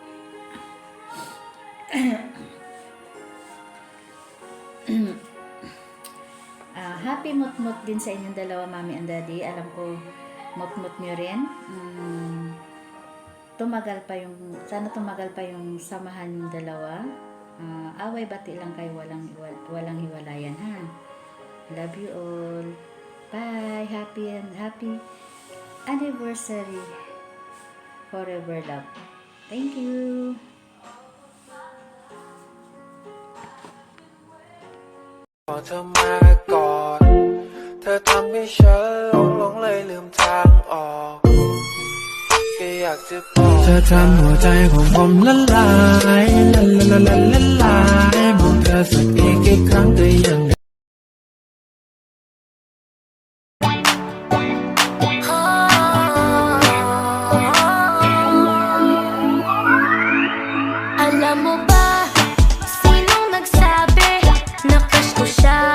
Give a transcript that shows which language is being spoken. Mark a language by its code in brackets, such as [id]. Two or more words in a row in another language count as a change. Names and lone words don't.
[tl] Happy mutmut din sa inyong dalawa, Mami and Daddy. Alam ko, mutmut nyo rin. Sana tumagal pa yung samahan yung dalawa. Away bati lang kayo, walang hiwalayan, ha. [en] Love you all. Bye. Happy anniversary. Forever love. Thank you. [th] พอเธอมาก่อนเธอทำให้ฉันหลงเลยลืมทางออกแค่อยากจะบอกเธอทำหัวใจของผมละลายละลายมองเธอสักอีกกี่ครั้งก็ยัง [tl] Alam mo ba, sinong nagsabi na crush ko siya?